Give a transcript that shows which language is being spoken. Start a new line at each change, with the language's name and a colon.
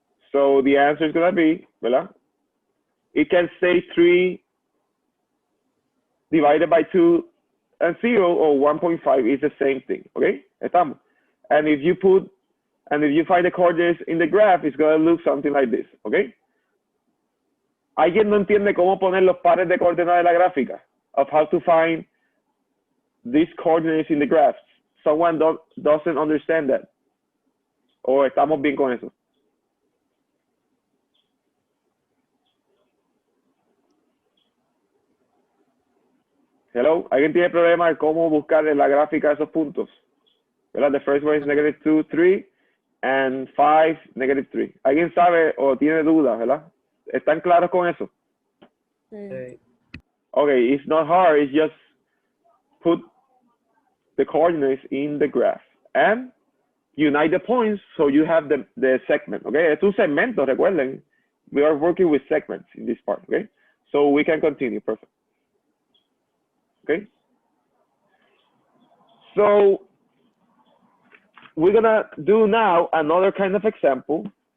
English: So the answer is gonna be, ¿verdad? It can say 3 divided by 2 and 0 or 1.5 is the same thing. Okay.
Spanish: Estamos.
English: And if you find the coordinates in the graph, it's gonna look something like this. Okay.
Spanish: ¿Alguien no entiende cómo poner los pares de coordenadas de la gráfica?
English: Of how to find these coordinates in the graphs. Someone doesn't understand that.
Spanish: O estamos bien con eso. Hello, ¿alguien tiene problema de cómo buscar en la gráfica esos puntos? ¿Verdad?
English: The first one is -2, 3, and 5, -3.
Spanish: ¿Alguien sabe o tiene dudas, verdad? ¿Están claros con eso? Sí.
English: Okay, it's not hard. It's just put the coordinates in the graph and unite the points so you have the segment. Okay,
Spanish: es un segmento, recuerden.
English: We are working with segments in this part. Okay, so we can continue. Perfect. Okay, so we're gonna do now another kind of example.